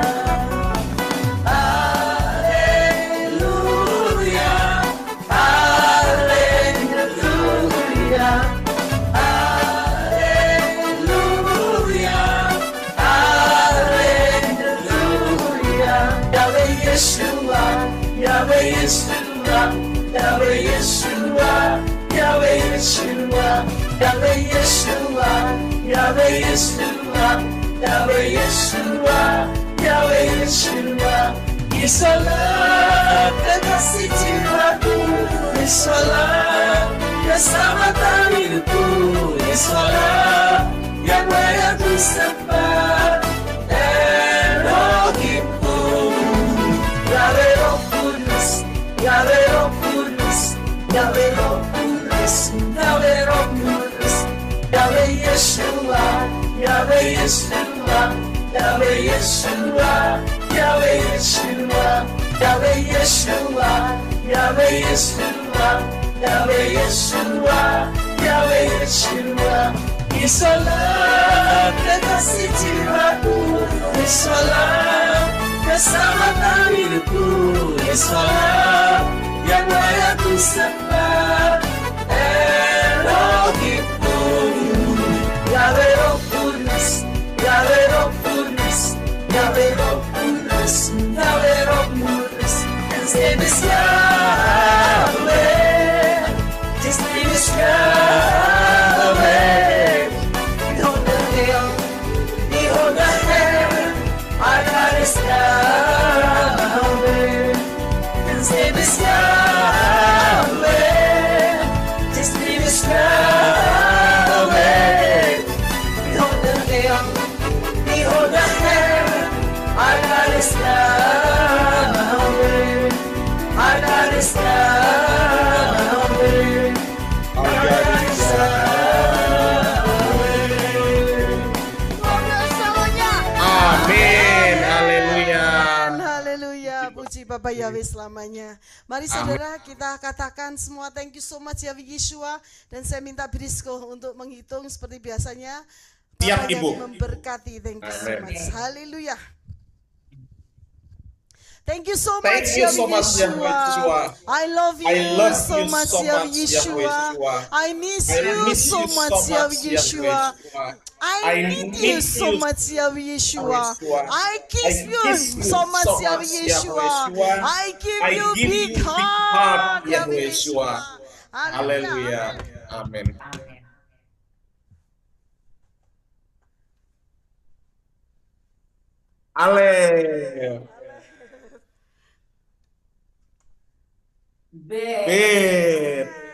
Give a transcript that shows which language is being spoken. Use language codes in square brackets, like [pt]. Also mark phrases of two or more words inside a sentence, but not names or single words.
[id] Haleluya, haleluya, haleluya, haleluya. Yahweh Yeshua, Yahweh Yeshua, Yahweh Yeshua, Yahweh Yeshua, Yahweh Yeshua, Yahweh Yeshua, Yahweh Yeshua, Yahweh Yeshua. Yesuslah kekasih jiwaku, Yesuslah keselamatan hidupku, Yesuslah Yahweh yang ku sembah, Elohimku. Yahweh Roh Kudus, Yahweh Roh Kudus, Yahweh Roh Kudus, Yahweh Roh Kudus, Yahweh Yeshua, Yahweh Yeshua, Yahweh Yeshua, Yahweh Yeshua, Yahweh Yeshua, Yahweh Yeshua, Yahweh Yeshua, Yahweh Yeshua. Yesuslah kekasih jiwaku, Yesuslah keselamatan hidupku, Yesuslah Yahweh yang ku sembah, Elohimku. Yahweh Roh Kudus, Yahweh Roh Kudus, Yahweh Roh Kudus, Yahweh Roh Kudus. [en] His name is Yahweh, His name is Yahweh. Behold the hill, behold the heaven, our God is Yahweh. His name is Yahweh, His name is Yahweh. Behold the hill, behold the heaven, our God is Yahweh. Our God is Yahweh. Our God is [id] Amin. Haleluya. Haleluya, puji Bapak Yahweh selamanya. Mari saudara kita katakan semua [en] thank you so much Yahweh Yeshua. [id] Dan saya minta Brisco untuk menghitung seperti biasanya. Siap, Bapak Ibu. Yahweh memberkati, [en] thank you so Amin. much. Haleluya. Thank you so Thank much, you so Yahweh much, Yahweh Yeshua. I love you, I love so you much, so Yahweh much, Yahweh Yeshua. Yeshua. I miss I you miss so you so much, much, Yahweh Yahweh Yeshua. Yeshua. I need you so much, Yahweh Yeshua. I kiss you so much, Yahweh Yeshua. I give you big heart, Yahweh Yahweh Yeshua. Yeshua. [id] Haleluya. Amin. Ale. Bet.